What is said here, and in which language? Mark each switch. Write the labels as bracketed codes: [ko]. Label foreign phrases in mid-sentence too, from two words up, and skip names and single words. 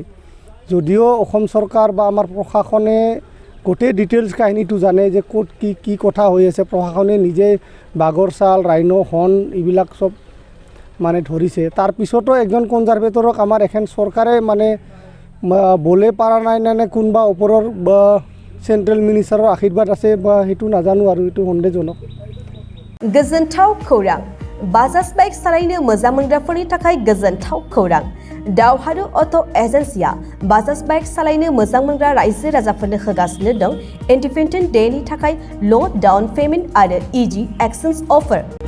[as] যদিও অসম চৰকাৰ বা আমাৰ প্ৰশাসনে গোটেই ডিটেইলছ কাহিনীটো জানে যে ক'ত কি কথা হৈ আছে, প্ৰশাসনে নিজে বাঘৰ ছাল, [en] rhino horn [as] এইবিলাক চব মানে ধৰিছে। তাৰপিছতো এজন কনজাৰভেটৰক আমাৰ এখন চৰকাৰে মানে বলে পাৰা নাই নে কোনোবা ওপৰৰ বা [en] central ministerৰ [as] আশীৰ্বাদ আছে বা সেইটো নাজানো আৰু এইটো সন্দেহজনক। [brx] गोजोनथाव खौरां। बाजाज बाइक सालायनो मोजां मोनग्राफोरनि थाखाय गोजोनथाव खौरां। दावहारु अट' एजेन्सिया बाजाज बाइक सालायनो मोजां मोनग्रा रायजो राजाफोरनो होगासिनो दं इन्डिपेन्डेन्ट डेनि थाखाय [en] low down payment [brx] आरो [en] easy exchange offer.